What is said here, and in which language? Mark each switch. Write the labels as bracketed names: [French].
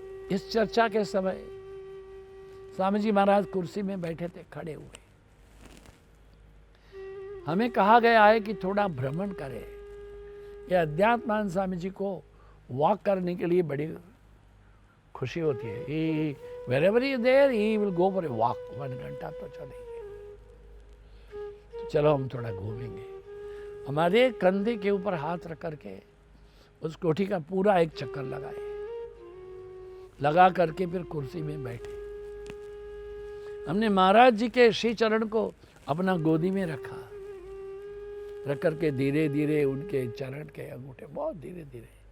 [Hindi] इस चर्चा के समय स्वामी जी महाराज कुर्सी में बैठे थे, खड़े हुए। हमें कहा गया है कि थोड़ा भ्रमण करें। ये अध्यात्मान स्वामी जी को वॉक करने के लिए बड़ी खुशी होती है। [English] He wherever he is there, he will go for a walk। [Hindi] 1 घंटा तो चलेंगे। तो चलो हम थोड़ा घूमेंगे। हमारे कंधे के ऊपर हाथ रख करके उस कोठी का पूरा एक चक्कर लगाए, लगा करके फिर कुर्सी में बैठे। हमने महाराज जी के श्री चरण को अपना गोदी में रखा, रख करके धीरे धीरे उनके चरण के अंगूठे, बहुत धीरे धीरे।